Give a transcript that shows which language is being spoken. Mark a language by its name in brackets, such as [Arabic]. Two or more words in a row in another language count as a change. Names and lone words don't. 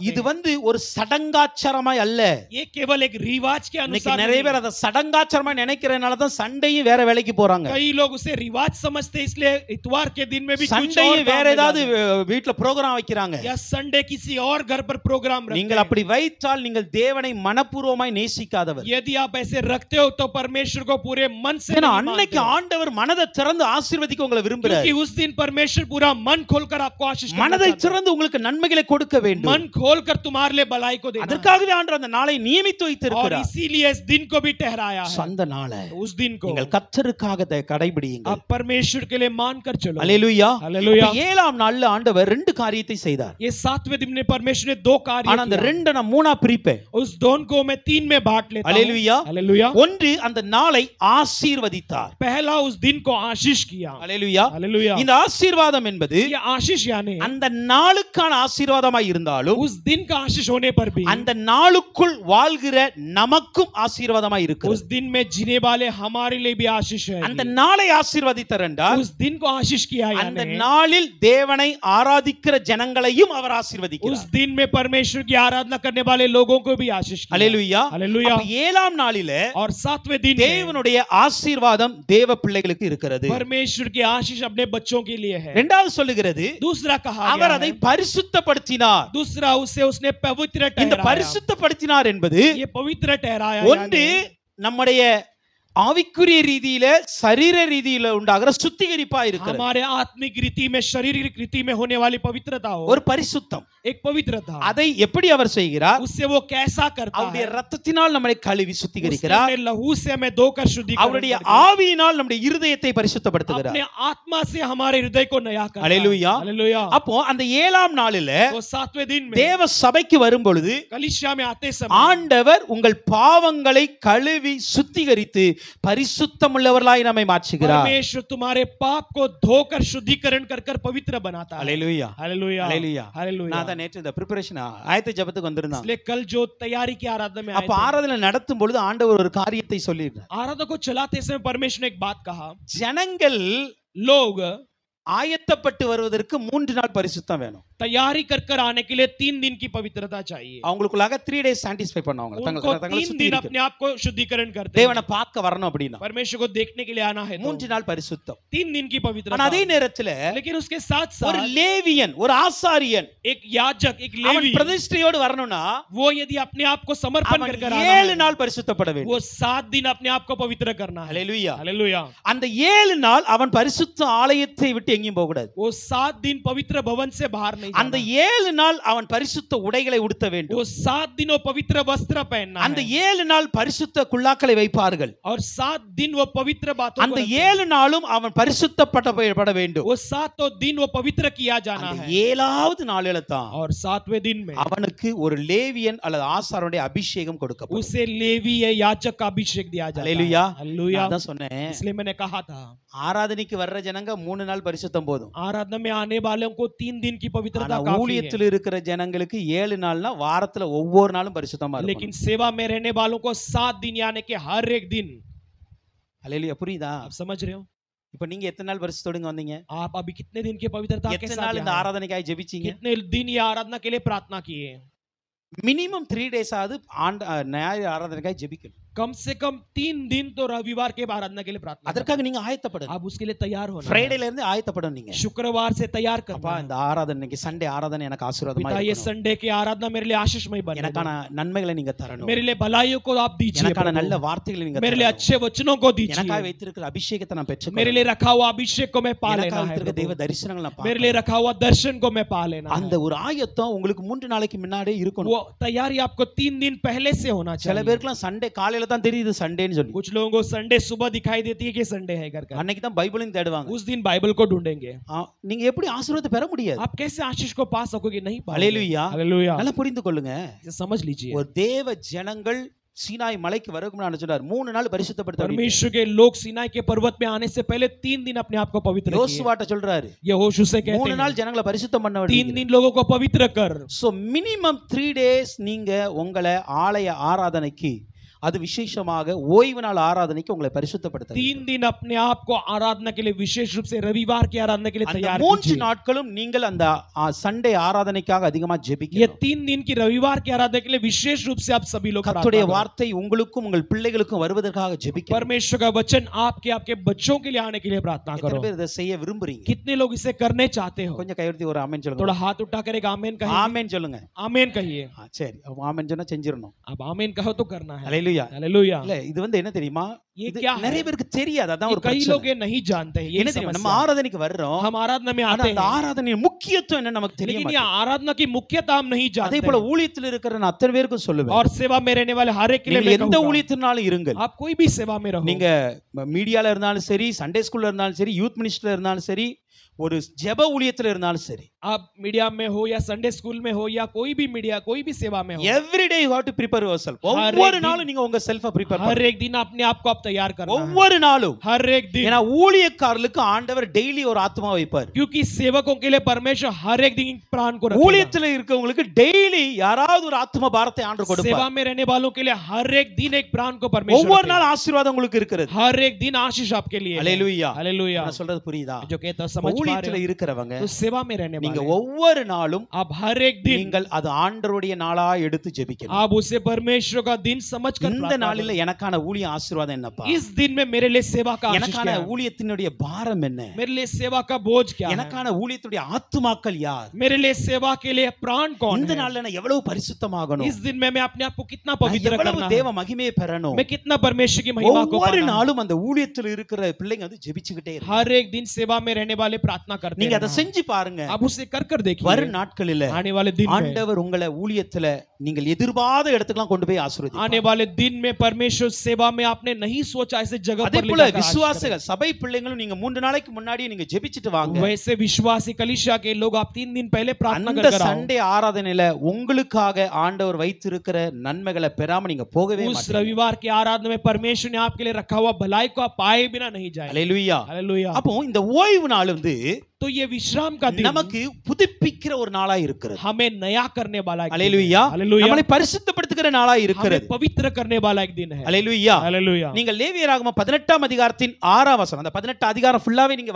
[Tamil] இது [Hindi] हैं। [Tamil] வந்து ஒரு சடங்காச்சாரமாய் அல்ல. [Hindi] ये केवल एक रिवाज के [Tamil] இன்னைக்கு [Hindi] अनुसार [Tamil] நிறைய [Hindi] नहीं। [Tamil] பேர் அதை சடங்காச்சாரமா நினைக்கிறதுனால தான் சண்டையும் வேற வேலைக்கு போறாங்க. [Hindi] कई लोग उसे रिवाज समझते हैं, इसलिए इतवार के दिन में भी कुछ और [Tamil] சண்டையும் [Hindi] काम [Tamil] வேற [Hindi] में [Tamil] ஏதாவது [Hindi] जाते हैं। [Tamil] வீட்ல ப்ரோகிராம் வைக்கிறாங்க. [Hindi] या संडे किसी और घर पर प्रोग्राम रखते [Tamil] நீங்கள் [Hindi] हैं। [Tamil] அப்படி வைத்தால் நீங்கள் தேவனை மனப்பூர்வமாய் நேசிக்காதவர். [Hindi] यदि आप ऐसे रखते हो तो परमेश्वर को पूरे मन से [Tamil] ஏன்னா [Hindi] नहीं [Tamil] அன்னைக்கு [Hindi] मानते हो। [Tamil] ஆண்டவர் மனதை திறந்து ஆசீர்வதிக்க உங்களை விரும்புறார். [Hindi] क्योंकि उस दिन परमेश्वर पूरा मन खोलकर आपको आशीष करना [Tamil] மனதை [Hindi] चाहता है। [Tamil] திறந்து உங்களுக்கு நன்மைகளை கொடுக்க வேண்டும். [Hindi] मन खोलकर तुम्हारे लिए भलाई को देना है। [Tamil] அதற்காகவே ஆண்டவர் அந்த நாளை நியமித்து [Hindi] और [Tamil] வைத்திருக்கிறார். [Hindi] इसीलिए इस दिन को भी ठहराया है। [Tamil] அந்த நாளை [Hindi] उस दिन को [Tamil] நீங்கள் கர்த்தருக்காக அதை கடைபிடியுங்கள். [Hindi] आप परमेश्वर के लिए मान कर चलो। [Tamil] அல்லேலூயா. [Hindi] हालेलुया। [Tamil] இப்ப 7ஆம் நாள்ல ஆண்டவர் ரெண்டு காரியத்தை செய்தார். [Hindi] ये 7वें दिन में परमेश्वर ने दो कार्य [Tamil] ஆனா அந்த [Hindi] किया। [Tamil] ரெண்டை நான் மூணா பிரிப்பேன். [Hindi] उस दोनों को मैं 3 में बांट लेता हूं। [Tamil] அல்லேலூயா. [Hindi] हालेलुया। [Tamil] ஒன்று அந்த நாளை ஆசீர்வதித்தார். [Hindi] पहला उस दिन को आशीष किया। [Tamil] அல்லேலூயா. [Hindi] हालेलुया। [Tamil] இந்த ஆசீர்வாதம் என்பது [Hindi] ये आशीष यानी [Tamil] அந்த நாளுக்கான ஆசீர்வாதமாய் இருந்தாலும் [Hindi] उस दिन का आशीष होने पर भी [Tamil] அந்த நாளுக்குள் வாழ்கிற நமக்கும் ஆசீர்வாதமாய் [Hindi] उस [Tamil] இருக்கிறது. [Hindi] दिन में जीने वाले हमारे लिए भी आशीष है। [Tamil] அந்த நாளை ஆசீர்வதித்தார் என்றால் [Hindi] उस दिन को आशीष किया [Tamil] அந்த [Hindi] यानी [Tamil] நாளில் தேவனை ஆராதிக்கிற ஜனங்களையும் அவர் [Hindi] उस [Tamil] ஆசீர்வதிக்கிறார். [Hindi] दिन में परमेश्वर की आराधना करने वाले लोगों को भी आशीष किया। [Tamil] அல்லேலூயா. [Hindi] हालेलुया। [Tamil] அப்ப 7ஆம் நாளிலே [Hindi] और 7वें दिन में [Tamil] தேவனுடைய ஆசீர்வாதம் தேவ பிள்ளைகளுக்கு இருக்கிறது. [Hindi] परमेश्वर की आशीष अपने बच्चों के लिए है। [Tamil] இரண்டாவது சொல்லுகிறது [Hindi] दूसरा कहा [Tamil] அவர் [Hindi] गया [Tamil] அதை [Hindi] है, [Tamil] பரிசுத்தப்படுத்தினார். [Hindi] दूसरा उसे उसने पवित्र [Tamil] இந்த [Hindi] ठहराया। [Tamil] பரிசுத்தப்படுத்தினார் என்பது [Hindi] ये पवित्र ठहराया [Tamil] ஒன்று [Hindi] यानी [Tamil] நம்முடைய ஆவிக்குரிய ரீதியில சரீர ரீதியில உண்டாகிற சுத்திகரிப்பா இருக்கிறது. [Hindi] हमारे आत्मिक रीति में शारीरिक रीति में होने वाली पवित्रता हो। [Tamil] ஒரு பரிசுத்தம். [Hindi] एक पवित्रता [Tamil] அதை எப்படி அவர் செய்கிறார்? [Hindi] उससे वो कैसा करता [Tamil] அவருடைய [Hindi] है? [Tamil] ரத்தத்தினால் நம்மை கழுவி [Hindi] उसने [Tamil] சுத்திகரிக்கிறார். [Hindi] अपने लहू से हमें धोकर शुद्धिकरण [Tamil] அவருடைய [Hindi] करके [Tamil] ஆவியினால் நம்முடைய இருதயத்தை பரிசுத்தப்படுத்துகிறார். [Hindi] अपने आत्मा से हमारे हृदय को नया करता है। हालेलुया। हालेलुया। [Tamil] அப்போ அந்த 7ஆம் நாளில [Hindi] वो 7वें दिन में [Tamil] தேவ சபைக்கு வரும் பொழுது [Hindi] कलीसिया में आते समय [Tamil] ஆண்டவர் உங்கள் பாவங்களை கழுவி சுத்திகரித்து பரிசுத்தமுள்ளவர்களாய் நம்மை மாற்றுகிறார். [Hindi] परमेश्वर तुम्हारे पाप को धोकर शुद्धिकरण कर कर पवित्र बनाता है। [Tamil] அல்லேலூயா. [Hindi] हालेलुया। [Tamil] அல்லேலூயா. [Hindi] हालेलुया। [Tamil] நான் தான் நேற்று இந்த பிரிபரேஷன் ஆயத்த ஜெபத்துக்கு வந்திருந்தேன். [Hindi] इसलिए कल जो तैयारी की आराधना में आए [Tamil] அப்ப [Hindi] थे, [Tamil] ஆராதனை நடத்தும் பொழுது ஆண்டவர் ஒரு காரியத்தை சொல்லியிருந்தார். [Hindi] आराधना को चलाते समय परमेश्वर ने एक बात कहा, [Tamil] ஜனங்கள் [Hindi] लोग [Tamil] ஆயத்தப்பட்டு வருவதற்கு 3 நாள் பரிசுத்தம் வேணும். [Hindi] तैयारी कर कर आने के लिए 3 दिन की पवित्रता चाहिए [Tamil] அவங்களுக்குள்ளாக 3 days சாட்டிஸ்ஃபை பண்ணுவாங்க [Hindi] उनको [Tamil] தங்களை [Hindi] 3 [Tamil] சுத்தி [Hindi] दिन [Tamil] இருக்கு. [Hindi] अपने आप को शुद्धिकरण करते हैं [Tamil] தேவனை பார்க்க வரணும் அப்படின்னா [Hindi] परमेश्वर को देखने के लिए आना है तो [Tamil] 3 நாள் பரிசுத்தம். [Hindi] 3 दिन की [Tamil] ஆனா [Hindi] पवित्रता [Tamil] அதே நேரத்துல [Hindi] लेकिन उसके साथ [Tamil] ஒரு [Hindi] साथ [Tamil] லேவியன் ஒரு ஆசாரியன் [Hindi] एक याजक एक [Tamil] அவன் [Hindi] लेवी [Tamil] பிரதிஷ்டையோடு வரணும்னா [Hindi] वो यदि अपने आप को समर्पण [Tamil] அவன் [Hindi] कर कर आना [Tamil] 7 [Hindi] है [Tamil] நாள் பரிசுத்தப்பட வேண்டும். [Hindi] वो 7 दिन अपने आप को पवित्र करना है [Tamil] ஹalleluya. [Hindi] हालेलुया [Tamil] அந்த 7 நாள் அவன் பரிசுத்த ஆலயத்தை விட்டு எங்கேயும் போக கூடாது. [Hindi] वो 7 दिन पवित्र भवन से बाहर नहीं [Tamil] அந்த [Hindi] जाना [Tamil] 7 நாள் அவன் பரிசுத்த உடைகளை உடுத்த வேண்டும். [Hindi] वो 7 दिन वो पवित्र वस्त्र पहनना [Tamil] அந்த [Hindi] है [Tamil] 7 நாள் பரிசுத்த குல்லாக்களை வைப்பார்கள். [Hindi] और 7 दिन वो पवित्र बातों [Tamil] அந்த [Hindi] को रखते हैं। [Tamil] 7 நாளும் அவன் பரிசுத்தப்பட வேண்டும். [Hindi] वो 7 दिन वो पवित्र किया जाना [Tamil] அந்த [Hindi] है [Tamil] 7வது நாளில தான் [Hindi] और 7वें दिन में [Tamil] அவனுக்கு ஒரு லேவியன் அல்லது ஆசாரனுடைய அபிஷேகம் கொடுக்கப்படும். [Hindi] उसे लेवी या याजक का अभिषेक दिया जाता है [Tamil] ஹalleluya. [Hindi] हालेलुया [Tamil] நான் தான் சொன்னேன், [Hindi] इसलिए मैंने कहा था [Tamil] ஆராதனைக்கு வர்ற ஜனங்க 3 நாள் பரிசுத்தம் போதும். [Hindi] आराधना में आने वालों को 3 दिन की [Tamil] ஆனா [Hindi] पवित्रता काफी है [Tamil] ஊழியத்தில் இருக்கிற ஜனங்களுக்கு 7 நாள்னா வாரத்துல ஒவ்வொரு நாளும் பரிசுத்தமா [Hindi] लेकिन [Tamil] இருக்கும். [Hindi] सेवा में रहने वालों को 7 दिन यानी कि हर एक दिन [Tamil] ஹalleluya. புரியுதா? [Hindi] आप समझ रहे हो [Tamil] இப்ப நீங்க எத்தனை நாள் பரிசுத்தோடுங்க வந்தீங்க? [Hindi] आप अभी कितने दिन की पवित्रता के [Tamil] எத்தனை [Hindi] साथ [Tamil] நாள் இந்த [Hindi] यहाँ हैं? [Tamil] ஆராதனைக்காக ஜெபிச்சீங்க? [Hindi] कितने दिन ये आराधना के लिए प्रार्थना किए [English] minimum 3 days [Tamil] ஆவது ஞாயிறு ஆராதனைக்காக ஜெபிக்கணும். [Hindi] कम से कम 3 दिन तो रविवार के आराधना के लिए प्रार्थना करें। [Tamil] அதற்காக நீங்க ஆயத்தப்படணும். [Hindi] आप उसके लिए तैयार होना है। [Tamil] ஃப்ரைடேல இருந்து ஆயத்தப்படணும் நீங்க. [Hindi] शुक्रवार से तैयार [Tamil] அப்பா [Hindi] करना [Tamil] இந்த ஆராதனைக்கு சண்டே ஆராதனை எனக்கு ஆசீர்வாதமா [Hindi] पिता ये [Tamil] இருக்கணும். [Hindi] संडे की आराधना मेरे लिए आशीषमय बने [Tamil] எனக்கான நன்மைகளை நீங்க தரணும். [Hindi] मेरे लिए भलाइयों को आप दीजिए [Tamil] எனக்கான [Hindi] प्रभु। [Tamil] நல்ல வார்த்தைகளை நீங்க [Hindi] मेरे लिए [Tamil] தரணும். [Hindi] अच्छे वचनों को [Tamil] எனக்காக [Hindi] दीजिए [Tamil] வைத்திருக்கிற அபிஷேகத்தை நான் [Hindi] मेरे [Tamil] பெற்றுக்கொள்ளணும். [Hindi] लिए रखा हुआ अभिषेक को मैं पा लेना [Tamil] எனக்காக [Hindi] है [Tamil] வைத்திருக்கிற தெய்வ [Hindi] प्रभु। [Tamil] தரிசனங்களை நான் [Hindi] मेरे लिए [Tamil] பார்க்கணும். [Hindi] रखा हुआ दर्शन को मैं पा लेना [Tamil] அந்த [Hindi] है [Tamil] ஒரு ஆயத்தம் உங்களுக்கு 3 நாளைக்கு முன்னாடியே இருக்கணும். [Hindi] वो तैयारी आपको 3 दिन पहले से होना [Tamil] சில [Hindi] चाहिए [Tamil] பேருக்குலாம் சண்டே காலையில தான் தெரியுது சண்டேன்னு சொல்லி. [Hindi] कुछ लोगों को संडे सुबह दिखाई देती है कि संडे है घर का [Tamil] அன்னைக்கு தான் பைபிளையும் தேடுவாங்க. [Hindi] उस दिन बाइबल को ढूंढेंगे [Tamil] நீங்க எப்படி ஆசீர்வாதத்தை பெற முடியாது? [Hindi] आप कैसे आशीष को पा सकोगे नहीं पाओगे [Tamil] ஹalleluya. [Hindi] हालेलुया [Tamil] நல்லா புரிந்து கொள்ளுங்க. [Hindi] इसे समझ लीजिए [Tamil] ஒரு தேவ ஜனங்கள் சீனாய் மலைக்கு வரதுக்கு முன்னாடி சொன்னார் 3 நாள் பரிசுத்தப்படுத்த வேண்டும். [Hindi] परमेश्वर के लोग सीनाई के पर्वत में आने से पहले 3 दिन अपने आप को पवित्र किए [Tamil] யோசுவாட்ட சொல்றாரு [Hindi] यहोशू से कहते [Tamil] 3 [Hindi] हैं [Tamil] நாள் ஜனங்களை பரிசுத்தம் பண்ண [Hindi] 3 [Tamil] வேண்டும். [Hindi] दिन लोगों को पवित्र कर [Tamil] சோ [English] minimum 3 days [Tamil] நீங்க உங்களை ஆலய ஆராதனைக்கு அது விசேஷமாக ஓய்வு நாள் ஆராதனைக்கு உங்களை பரிசுத்தப்படுத்த [Hindi] 3 दिन अपने आप को आराधना के लिए विशेष रूप से रविवार की आराधना के लिए [Tamil] அந்த [Hindi] तैयार [Tamil] 3 [Hindi] कीजिए [Tamil] நாட்களும் நீங்கள் அந்த சண்டே ஆராதனைக்காக அதிகமா [Hindi] ये [Tamil] ஜெபிக்கணும். [Hindi] 3 दिन की रविवार की आराधना के लिए विशेष रूप से आप सभी लोग [Tamil] கர்த்தருடைய [Hindi] प्रार्थना करो। [Tamil] வார்த்தை உங்களுக்கும் உங்கள் பிள்ளைகளுக்கும் வருவதற்காக ஜெபிக்கணும். [Hindi] परमेश्वर का वचन आपके बच्चों के लिए आने के लिए प्रार्थना [Tamil] எத்தனை [Hindi] करो। [Tamil] பேர் இதை செய்ய விரும்புறீங்க? [Hindi] कितने लोग इसे करने चाहते हो [Tamil] கொஞ்சம் கையெழுத்தி ஒரு ஆமென் சொல்லுங்க. [Hindi] थोड़ा हाथ उठाकर एक आमेन कहिए [Tamil] ஆமென் சொல்லுங்க. [Hindi] आमेन कहिए [Tamil] சரி ஆமென் சொன்னா செஞ்சிரணும். [Hindi] अब आमेन कहो तो करना है [Tamil] ஹalleluya. [Hindi] हालेलुया [Tamil] இல்ல இது வந்து என்ன தெரியுமா? [Hindi] ये [Tamil] இது [Hindi] क्या है? [Tamil] நிறைய பேருக்கு தெரியாது. அதான் [Hindi] ये [Tamil] ஒரு [Hindi] कई [Tamil] பிரச்சனை. [Hindi] लोग ये नहीं जानते हैं [Tamil] என்ன [Hindi] यही [Tamil] தெரியுமா? நம்ம [Hindi] समस्या है। [Tamil] ஆராதனைக்கு வர்றோம். [Hindi] हम आराधना में [Tamil] ஆனா [Hindi] आते [Tamil] அந்த [Hindi] हैं [Tamil] ஆராதனையின் முக்கியத்துவம் என்ன நமக்கு தெரிய [Hindi] लेकिन ये [Tamil] மாட்டேங்குது. [Hindi] आराधना की मुख्यता हम नहीं [Tamil] அதே [Hindi] जानते [Tamil] போல [Hindi] हैं। [Tamil] ஊழியத்தில் இருக்கிற நான் அத்தனை பேருக்கும் சொல்லுவேன். [Hindi] और सेवा में रहने वाले हर एक के लिए [Tamil] நீங்கள் [Hindi] मैं [Tamil] எந்த [Hindi] कहूंगा, [Tamil] ஊழியத்தினாலும் இருங்கள். [Hindi] आप कोई भी सेवा में रहो [Tamil] நீங்க மீடியால இருந்தாலும் சரி, [English] Sunday school [Tamil] இருந்தாலும் சரி, [English] youth ministry [Tamil] இருந்தாலும் சரி, ஒரு ஜெப ஊழியத்துல இருந்தாலும் சரி, [Hindi] आप मीडिया में हो या [English] Sunday school [Hindi] में हो या कोई भी मीडिया कोई भी सेवा में हो [English] every day you have to prepare yourself. [Hindi] हर [Tamil] ஒவ்வொரு [Hindi] एक [Tamil] நாளும் நீங்க உங்க [English] self prepare [Hindi] हर [Tamil] பண்ணணும். [Hindi] एक दिन अपने आप को आप तैयार करना है [Tamil] ஒவ்வொரு நாளும். [Hindi] हर एक दिन [Tamil] ஏன்னா ஊழியக்காரர்களுக்கு ஆண்டவர் டெய்லி ஒரு ஆத்மா வைப்பார். [Hindi] क्योंकि सेवकों के लिए परमेश्वर हर एक दिन प्राण को रखेगा। [Tamil] ஊழியத்துல இருக்கவங்களுக்கு டெய்லி யாராவது ஒரு ஆத்ம பாரத்தை ஆண்டவர் [Hindi] सेवा [Tamil] கொடுப்பார். [Hindi] में रहने वालों के लिए हर एक दिन एक प्राण को परमेश्वर [Tamil] ஒவ்வொரு [Hindi] रखेगा। [Tamil] நாள் ஆசீர்வாதம் உங்களுக்கு இருக்கிறது. [Hindi] हर एक दिन आशीष आपके लिए है। [Tamil] ஹalleluya. [Hindi] हालेलुया [Tamil] நான் சொல்றது புரியுதா? [Hindi] जो कहता समझ पा [Tamil] ஊழியத்துல [Hindi] रहे [Tamil] இருக்கிறவங்க [Hindi] हो तो सेवा में रहने [Tamil] நீங்க [Hindi] वाले [Tamil] ஒவ்வொரு நாளும் [Hindi] आप हर एक दिन [Tamil] நீங்கள் அது ஆண்டவருடைய நாளா எடுத்து ஜெபிக்கணும். [Hindi] आप उसे परमेश्वर का दिन समझकर [Tamil] இந்த [Hindi] प्रार्थना [Tamil] நாளில எனக்கான ஊழிய ஆசீர்வாதம் என்னப்பா? [Hindi] करो। इस दिन में मेरे लिए सेवा का आशीष [Tamil] எனக்கான [Hindi] क्या है? [Tamil] ஊழியத்தினுடைய பாரம் என்ன? [Hindi] मेरे लिए सेवा का बोझ क्या है? [Tamil] எனக்கான ஊழியத்துடைய ஆத்துமாக்கள் யார்? [Hindi] मेरे लिए सेवा के लिए प्राण कौन [Tamil] இந்த [Hindi] है? [Tamil] நாள்ல நான் எவ்வளவு பரிசுத்தமாகணும்? [Hindi] इस दिन में मैं अपने आप को कितना [Tamil] நான் [Hindi] पवित्र [Tamil] எவ்வளவு [Hindi] करना है? [Tamil] தேவ மகிமையை பெறணும்? [Hindi] मैं कितना परमेश्वर की महिमा को [Tamil] ஒவ்வொரு [Hindi] पाना है? [Tamil] நாளும் அந்த ஊழியத்தில் இருக்கிற பிள்ளைங்க வந்து ஜெபிச்சுக்கிட்டே இருக்காங்க. [Hindi] हर एक दिन सेवा में रहने वाले प्रार्थना करते [Tamil] நீங்க அதை [Hindi] हैं। [Tamil] செஞ்சு பாருங்க. [Hindi] आप उसे कर देखिए [Tamil] வரும் நாட்களில [Hindi] आने वाले दिन में [Tamil] ஆண்டவர் உங்களை ஊழியத்துல நீங்கள் எதிர்பார்த்த இடத்துக்குலாம் கொண்டு போய் ஆசீர்வதிப்பார். [Hindi] आने वाले दिन में परमेश्वर सेवा में आपने नहीं सोचा ऐसे जगह [Tamil] அதே [Hindi] पर ले [Tamil] போல [Hindi] जाकर आशीष [Tamil] விசுவாசிகள் சபை பிள்ளைங்களும் நீங்க 3 நாளைக்கு முன்னாடியே நீங்க ஜெபிச்சிட்டு வாங்க. [Hindi] करें। वैसे विश्वासी कलीसिया के लोग आप 3 दिन पहले प्रार्थना [Tamil] அந்த [Hindi] कर आओ। [Tamil] சண்டே ஆராதனையில உங்களுக்காக ஆண்டவர் வைத்திருக்கிற நன்மைகளை பெறாம நீங்க போகவே [Hindi] उस [Tamil] மாட்டீங்க. [Hindi] रविवार की आराधना में परमेश्वर ने आपके लिए रखा हुआ भलाई को आप पाए बिना नहीं जाए। [Tamil] ஹalleluya. [Hindi] हालेलुया। [Tamil] அப்போ இந்த ஓய்வு நாள் வந்து [Hindi] तो ये विश्राम का दिन [Tamil] நமக்கு புதுப்பிக்கிற ஒரு நாளா இருக்கிறது. [Hindi] हमें नया करने वाला एक दिन है। [Tamil] ஹalleluya. [Hindi] हालेलुया। [Tamil] நம்மளை பரிசுத்தப்படுத்துகிற நாளா [Hindi] हमें [Tamil] இருக்கிறது. [Hindi] पवित्र करने वाला एक दिन है। [Tamil] ஹalleluya. [Hindi] हालेलुया। [Tamil] நீங்கள் லேவியராகமம் 18ஆம் அதிகாரத்தின் 6ஆம் வசனம், அந்த 18 அதிகாரம் ஃபுல்லாவே நீங்க